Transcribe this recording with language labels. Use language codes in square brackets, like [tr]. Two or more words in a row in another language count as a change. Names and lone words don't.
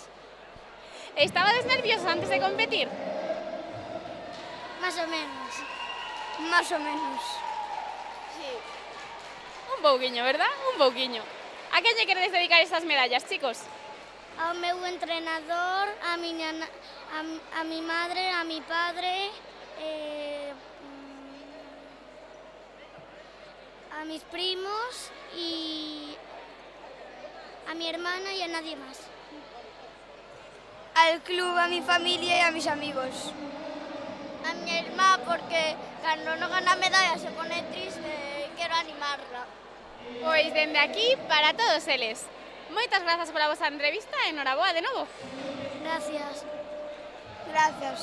[gl] Estabades nerviosos antes de competir? Más ou menos. Más ou menos. Sí. Un pouquiño, verdad? Un pouquiño. A quen lle queredes dedicar estas medallas, chicos? Ao meu entrenador, [es] a mi madre, a mi padre, a mis primos y a mi hermana y a nadie más. Al club, a mi familia e a mis amigos. A mi hermana porque cuando no gana medalla se pone triste y quiero animarla. [gl] Pois dende aquí para todos eles. Moitas grazas pola vosa entrevista e enhoraboa de novo. [es] Gracias. [gl] Grazas.